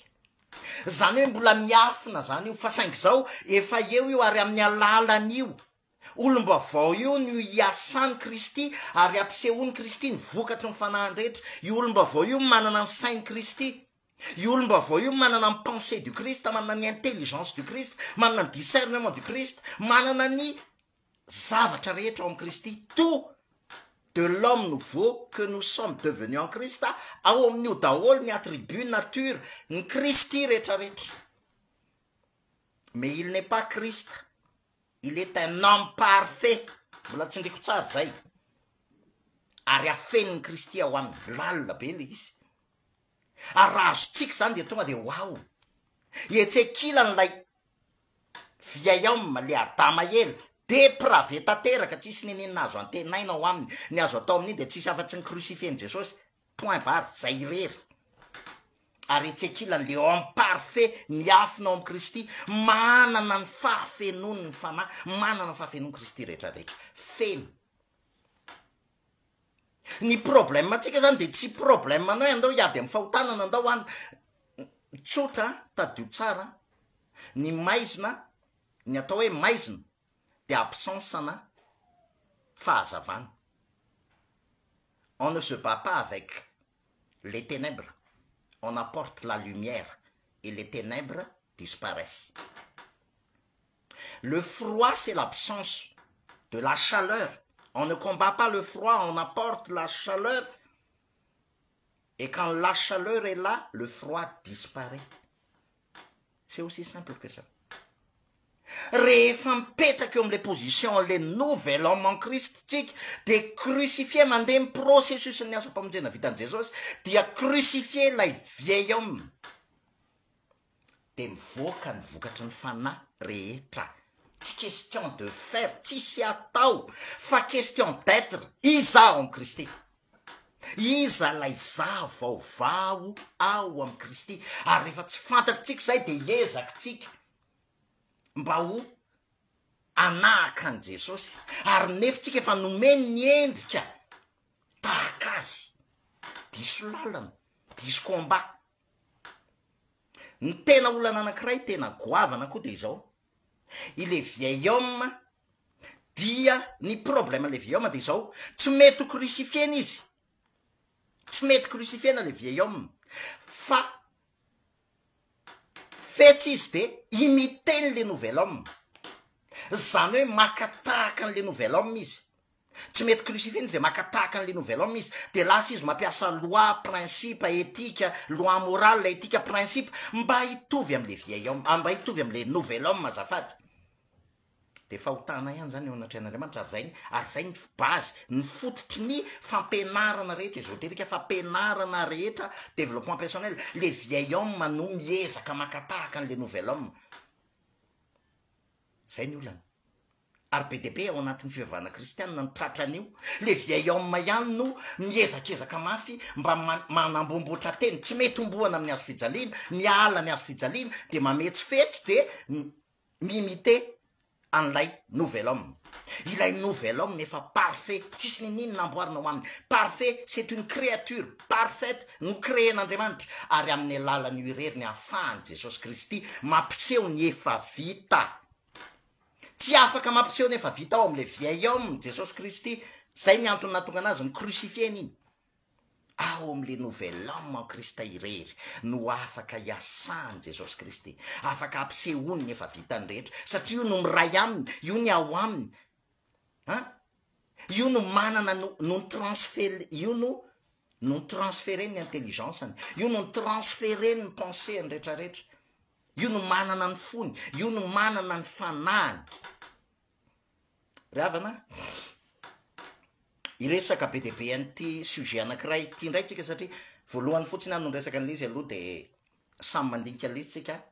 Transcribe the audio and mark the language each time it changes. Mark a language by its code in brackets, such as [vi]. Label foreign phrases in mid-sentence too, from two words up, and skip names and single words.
[mg] Zany hoe mbola miafina zany io, fa saingy zao efa eo io, ary amin'ny alalan'io olom-baovao io no hiasany Kristy, ary ampisehoany Kristy ny vokatry ny fanahy rehetra. Io olom-baovao io manana ny sainy Kristy, io olom-baovao io manana ny [fr] pensée du Christ, [mg] manana ny [fr] intelligence du Christ, [mg] manana ny [fr] discernement du Christ, [mg] manana ny zavatra rehetra ao am Kristy. [fr] Tout de l'homme nouveau que nous sommes devenus en Christ, [mg] ao amin'io daholo ny [fr] attribut nature [mg] ny Kristy rehetrarehetra. [fr] Mais il n'est pas Christ, il est un homme parfait. [mg] Mbola tsy ndreko tsara zay. Ary afeniny Kristy ao aminy, lalina be le izy. Ary raha azotsika zany de tonga de wow, ietsekilany lay [fr] vieil homme, [mg] le Adama ela, depravé tanteraka, tsisy nenenina azo antenaina ao aminy. Ny azo atao amin'iny de tsisy afa-tsy ny crucifien Jesosy, [fr] point barre, [mg] zay irery. Ary etsekilany [fr] le homme parfait [mg] miafina ao am Kristy, manana ny fahafenony ny fanahy, manana ny fahafenony Kristy rehetrarehetra, feno. Ny problème atsika zany de tsy problème anao andao hiady amin'ny fahotanana, andao any tsotra tadio tsara. Ny maizina, ny atao hoe maizina de absence na fahazavana. [fr] On ne se bat pas avec les ténèbres, on apporte la lumière et les ténèbres disparaissent. Le froid, c'est l'absence de la chaleur. On ne combat pas le froid, on apporte la chaleur. Et quand la chaleur est là, le froid disparaît. C'est aussi simple que ça. [mg] Rehefa mipetraka eo am' [fr] le position le nouvel homme en Christ [mg] tsika, de crucifié mandeha my processus ny asa mpamonjena vitan Jesosy, dia crucifié lay [fr] vieil homme, [mg] de mivoaka ny vokatry ny fanahy rehetra. [fr] Tsy question de faire, [mg] tsisy atao, fa [fr] question d'être. [mg] Iza ao am Kristy, iza lay vaovao ao am Kristy. Ary rehefa tsy fantatritsika zay de hiezaka tsika mba ho anahaka an Jesosy, ary nefitsika efa nomeny ny endrika tahaka azy, diso lalana, diso combat. Ny tena olana anankiray tena goavana koa de izao, ile [fr] vieil homme, [mg] dia ny [fr] problème le vieil homme [mg] de izao, tsy mety crucifiena izy, tsy mety crucifiena [fr] le vieil homme, [mg] fa fetsy izy de [fr] imiter le nouvel homme. [mg] Zany hoe makatahaka an' [fr] le nouvel homme [mg] izy. Tsy mety crucifiena izy de makatahaka an' [fr] le nouvel homme [mg] izy, de lasa izy mampiasa [fr] loi, principe, éthique, loi morale, éthique, principe, [mg] mba hitovy am' [fr] le vieil homme, [mg] mba hitovy am' [fr] le nouvel homme [mg] azafady. de fahotana ihany zany eo anatrehan'andriamanitra ary zay ny bazy ny fototry ny fampianarana rehetra ezoterika fampianarana rehetra [fr] développement personnel le vieil homme [mg] no miezaka makatahaka an' [fr] le nouvel homme [mg] zay ny olana ary be de be ao anatin'ny fivavahana kristianina ny tratran'io [fr] le vieil homme [mg] ihany no miezakezaka mafy mba manambomboatra teny tsy mety omboana amin'ny azo fijaliana miala ny azo fijaliana de mametsifetsy de mimité an'ilay [fr] nouvel homme [mg] ilay [fr] nouvel homme [mg] efa parfait tsisy ninino namboarina ho aminy [fr] parfait c'est une créature [mg] parfaite no créen'andriamanitra ary amin'ny alalan'io irery ny ahafahany Jesosy Kristy mampiseho ny efa vita tsy afaka mampiseho ny efa vita ao am' [fr] le vieil homme [mg] Jesosy Kristy zay ny antony nahatonga anazy ny crucifieny iny ao am' [fr] le nouvel homme [mg] ao Krista irery no afaka hiasany Jesosy Kristy afaka ampisehoany ny efa vitany rehetra satria io no miray aminy io ny ao aminy io no manana no transféré no transféré ny intelligenceny io no transféré ny pensée ny rehetrarehetra io no manana ny fony io no manana ny fanahiny ry havana iresaka be de be an'ity sujet anankiray ty indray tsika satria voalohany fotsiny any no resaka an'le izy aloha de samy mandinika litsika